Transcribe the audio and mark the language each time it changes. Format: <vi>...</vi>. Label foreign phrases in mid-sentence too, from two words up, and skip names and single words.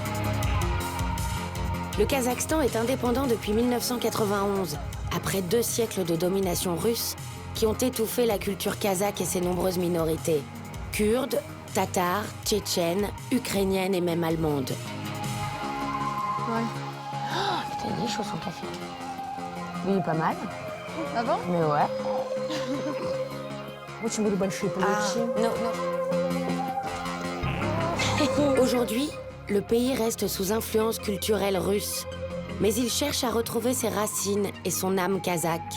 <fr>Le Kazakhstan est indépendant depuis 1991, après 2 siècles de domination russe qui ont étouffé la culture kazakh et ses nombreuses minorités. Kurdes, tatars, tchétchènes, ukrainiennes et même allemandes. Ouais. Oh, putain, il est chaud son café. Il est pas mal. Ah bon? Mais ouais.</fr> <ru>Очень были большие получи.</ru> <fr>Non. Aujourd'hui, le pays reste sous influence culturelle russe, mais il cherche à retrouver ses racines et son âme kazakh.</fr>